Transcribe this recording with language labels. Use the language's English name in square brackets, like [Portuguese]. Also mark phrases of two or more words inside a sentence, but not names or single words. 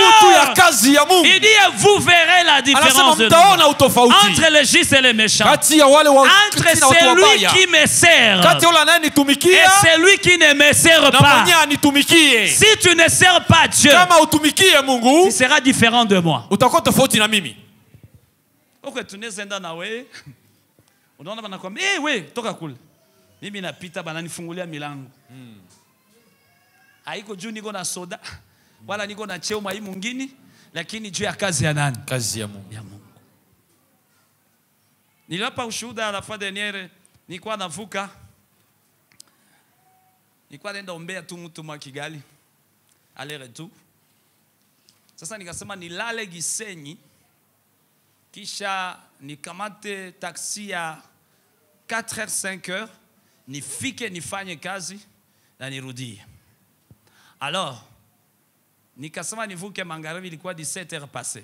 [French] Il dit, vous verrez la différence entre les justes et les méchants, entre celui qui me sert et celui qui ne me sert pas. Si tu ne sers pas Dieu, tu seras différent de moi. [Swahili] Ok, tunezenda na we. Unaona banakwambia, we, toka kule. Mimi napita bananifungulia milango. Haiko juu niko na soda, wala niko na cheo mai mwingine, lakini juu ya kazi ya nani? Kazi ya Mungu. Ya Mungu. Niliwapa ushuhuda [French] la fois dernière, [Swahili] nilikuwa navuka. Nilikuwa naenda ombea tu mtu mwa Kigali. [French] Aller retour. [Swahili] Sasa nikasema nilale Gisenyi, kisha nikamate taksi ya 4h 5h, nifike nifanye kazi na nirudie. Alors nikasema nivuke magharibi, ilikuwa 17h passé.